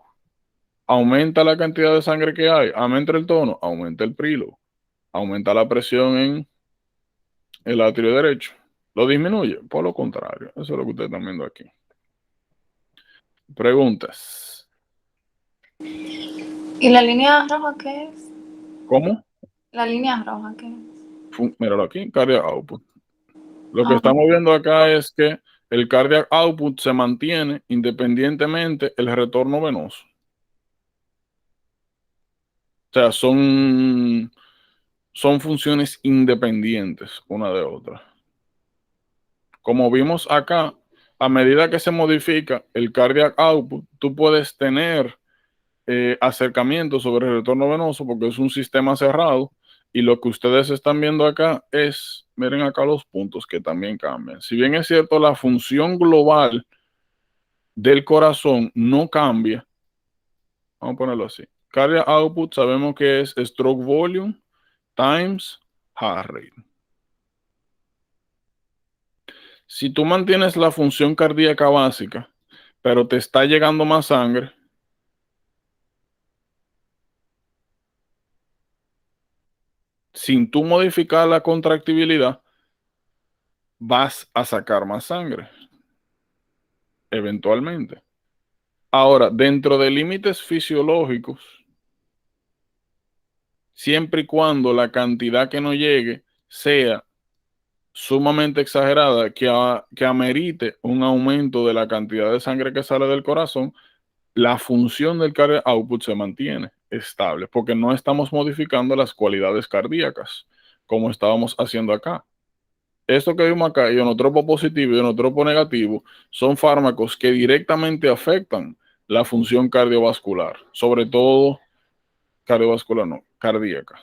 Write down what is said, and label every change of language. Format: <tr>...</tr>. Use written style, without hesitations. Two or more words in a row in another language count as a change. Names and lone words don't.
<es>Aumenta la cantidad de sangre que hay, aumenta el tono, aumenta el prilo, aumenta la presión en el atrio derecho. ¿Lo disminuye? Por lo contrario, eso es lo que ustedes están viendo aquí. Preguntas. ¿Y la línea roja qué es? ¿Cómo? La línea roja qué es? Míralo aquí,</es> <en>cardiac output.</en> <es>Lo que Ah, estamos viendo acá es que el</es> <en>cardiac output</en> <es>se mantiene independientemente el retorno venoso. O sea, son funciones independientes una de otra. Como vimos acá, a medida que se modifica el</es> <en>cardiac output,</en> <es>tú puedes tener acercamiento sobre el retorno venoso porque es un sistema cerrado y lo que ustedes están viendo acá es, miren acá los puntos que también cambian. Si bien es cierto, la función global del corazón no cambia, vamos a ponerlo así.</es> <en>Cardiac output</en> <es>sabemos que es</es> <en>stroke volume times heart rate.</en> <es>Si tú mantienes la función cardíaca básica, pero te está llegando más sangre, sin tú modificar la contractibilidad, vas a sacar más sangre, eventualmente. Ahora, dentro de límites fisiológicos, siempre y cuando la cantidad que no llegue sea sumamente exagerada, que amerite un aumento de la cantidad de sangre que sale del corazón, la función del</es> <en>cardiac output</en> <es>se mantiene estable, porque no estamos modificando las cualidades cardíacas, como estábamos haciendo acá. Esto que vimos acá, ionotropo positivo y ionotropo negativo, son fármacos que directamente afectan la función cardiovascular, sobre todo cardiovascular, no, cardíaca.</es>